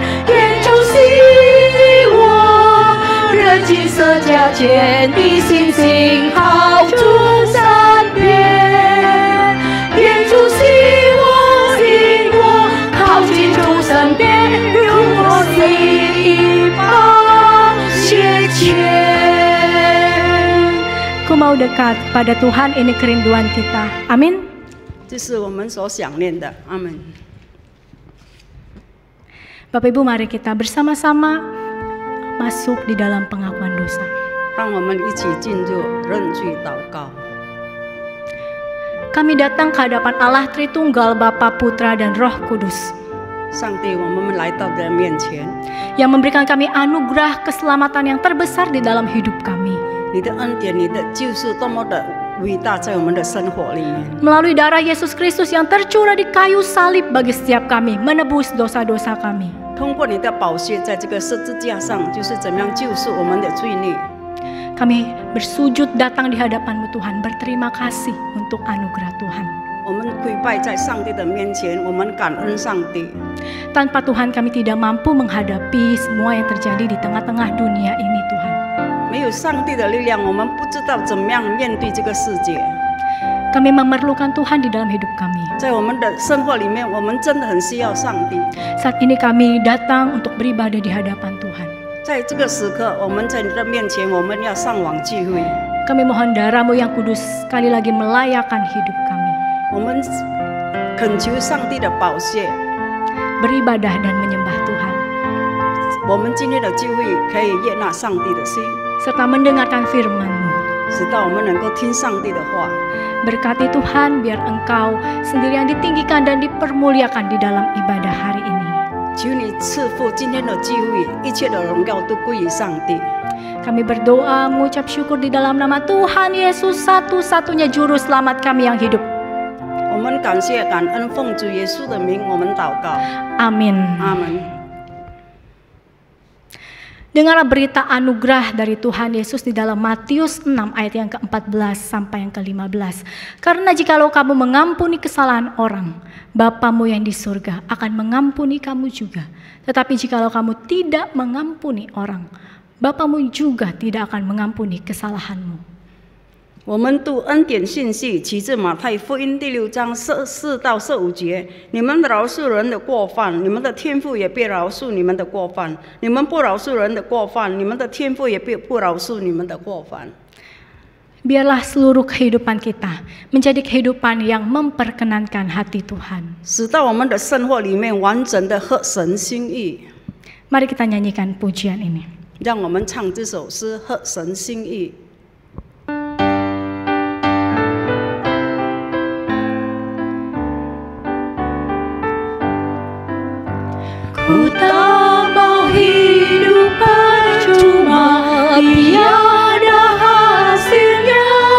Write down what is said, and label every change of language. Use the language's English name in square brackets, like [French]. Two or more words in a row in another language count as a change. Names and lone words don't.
[Chinese] 眼中希望，热情色加坚，一心信靠主身边。眼中希望引我靠近主身边，用我心帮解决。 [Indonesian] Ku mau dekat pada Tuhan, ini kerinduan kita. Amin. [Chinese] 这是我们所想念的。阿门。 [Indonesian] Bapak Ibu, mari kita bersama-sama masuk di dalam pengakuan dosa. [Chinese] 让我们一起进入认罪祷告。 [Indonesian] Kami datang ke hadapan Allah Tritunggal, Bapa, Putra, dan Roh Kudus, [Chinese] 上帝，我们来到你的面前， [Indonesian] yang memberikan kami anugerah keselamatan yang terbesar di dalam hidup kami. [Chinese] 你的恩典、你的救赎多么的伟大，在我们的生活里面。 [Indonesian] Melalui darah Yesus Kristus yang tercurah di kayu salib bagi setiap kami, menebus dosa-dosa kami. [Chinese] 通过你的宝血，在这个十字架上，就是怎么样救赎我们的罪孽。 [Indonesian] Kami bersujud datang di hadapan-Mu Tuhan, berterima kasih untuk anugerah Tuhan. [Chinese] 我们跪拜在上帝的面前，我们感恩上帝。 [Indonesian] Tanpa Tuhan kami tidak mampu menghadapi semua yang terjadi di tengah-tengah dunia ini Tuhan. [Chinese] 没有上帝的力量，我们不知道怎么样面对这个世界。 [Indonesian] Kami memerlukan Tuhan di dalam hidup kami. [Chinese] 在我们的生活里面，我们真的很需要上帝。 [Indonesian] Saat ini kami datang untuk beribadah di hadapan Tuhan. [Chinese] 在这个时刻，我们在你的面前，我们要上网聚会。 [Indonesian] Kami mohon darah-Mu yang kudus sekali lagi melayakkan hidup kami. [Chinese] 我们恳求上帝的宝血， [Indonesian] Beribadah dan menyembah Tuhan. [Chinese] 我们今天的聚会可以悦纳上帝的心， [Indonesian] serta mendengarkan firman-Mu. [Chinese] 使到我们能够听上帝的话。 [Indonesian] Berkati Tuhan biar Engkau sendiri yang ditinggikan dan dipermuliakan di dalam ibadah hari ini. [Chinese] 求你赐福今天的聚会，一切的荣耀都归于上帝。 [Indonesian] Kami berdoa mengucap syukur di dalam nama Tuhan Yesus, satu-satunya juru selamat kami yang hidup. [Chinese] 我们感谢感恩，奉主耶稣的名，我们祷告， [Indonesian] Amin. [Chinese] 阿门。 [Indonesian] Dengarlah berita anugerah dari Tuhan Yesus di dalam Matius 6 ayat yang ke-14 sampai yang ke-15. Karena jikalau kamu mengampuni kesalahan orang, Bapamu yang di surga akan mengampuni kamu juga. Tetapi jikalau kamu tidak mengampuni orang, Bapamu juga tidak akan mengampuni kesalahanmu. [Chinese] 我们读恩典信息，起自马太福音第6章14到15节。你们饶恕人的过犯，你们的天父也必饶恕你们的过犯；你们不饶恕人的过犯，你们的天父也必不饶恕你们的过犯。 [Indonesian] Biarlah seluruh kehidupan kita menjadi kehidupan yang memperkenankan hati Tuhan. [Chinese] 使到我们的生活里面完整的合神心意。 [Indonesian] Mari kita nyanyikan pujian ini. [Chinese] 让我们唱这首诗，合神心意。 [Indonesian] Ku tak mau hidup percuma, tiada hasilnya.